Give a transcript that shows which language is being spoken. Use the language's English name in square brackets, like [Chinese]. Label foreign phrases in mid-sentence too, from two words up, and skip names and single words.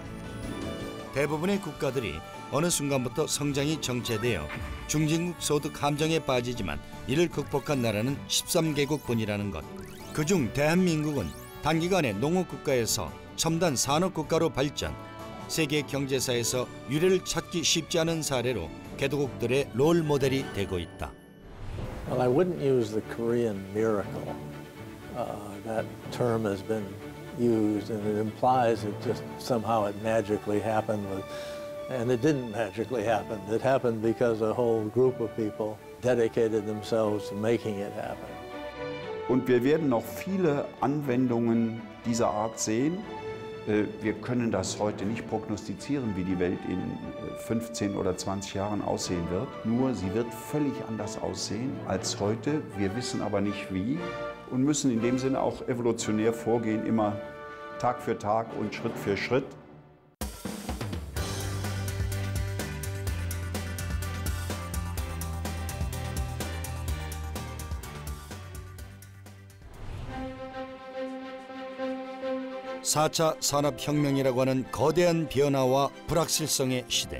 [Korean] 대부분의 국가들이 어느 순간부터 성장이 정체되어 중진국 소득 함정에 빠지지만 이를 극복한 나라는 13개국뿐이라는 것. 그중 대한민국은 단기간에 농업국가에서 첨단 산업국가로 발전, 세계 경제사에서 유례를 찾기 쉽지 않은 사례로 개도국들의 롤 모델이 되고 있다. [English] Well, I wouldn't use the Korean miracle. That term has been used, and it implies it just somehow it magically happened, and it didn't magically happen. It happened because a whole group of people dedicated themselves to making it happen. [German] Und wir werden noch viele Anwendungen dieser Art sehen Wir können das heute nicht prognostizieren, wie die Welt in 15 oder 20 Jahren aussehen wird. Nur sie wird völlig anders aussehen als heute. Wir wissen aber nicht wie und müssen in dem Sinne auch evolutionär vorgehen, immer Tag für Tag und Schritt für Schritt. [Korean] (4차) 산업혁명이라고 하는 거대한 변화와 불확실성의 시대.